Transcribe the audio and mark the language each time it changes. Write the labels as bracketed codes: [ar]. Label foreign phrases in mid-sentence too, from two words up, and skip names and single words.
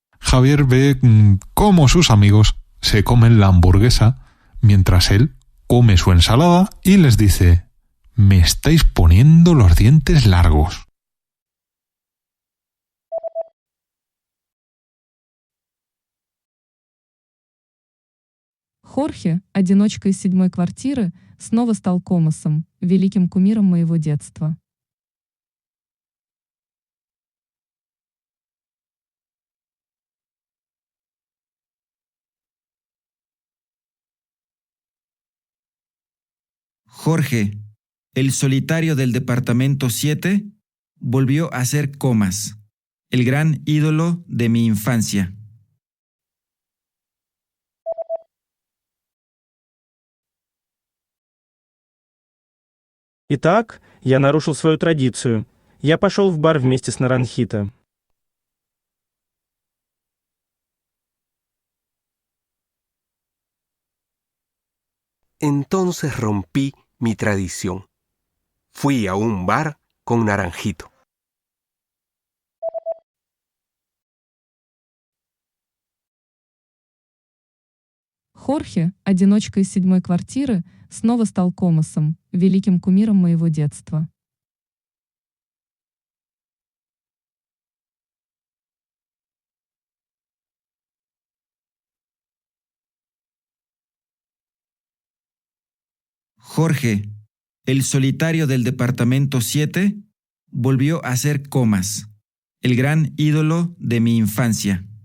[es] Javier ve cómo sus amigos se comen la hamburguesa mientras él come su ensalada y les dice: me estáis poniendo los dientes largos. [ru] Хорхе, одиночка из 7-й квартиры, снова стал Комосом, великим кумиром моего детства. [es] Jorge, el solitario del departamento 7, volvió a ser Comas, el gran ídolo de mi infancia. [ru] Итак, я нарушил свою традицию. Я пошел в бар вместе с Наранхито. [es] Entonces rompí mi tradición. Fui a un bar con Naranjito. [ru] Хорхе, одиночка из 7-й квартиры, снова стал Комосом, великим кумиром моего детства. [es] Jorge, el solitario del departamento 7, volvió a ser Comas, el gran ídolo de mi infancia.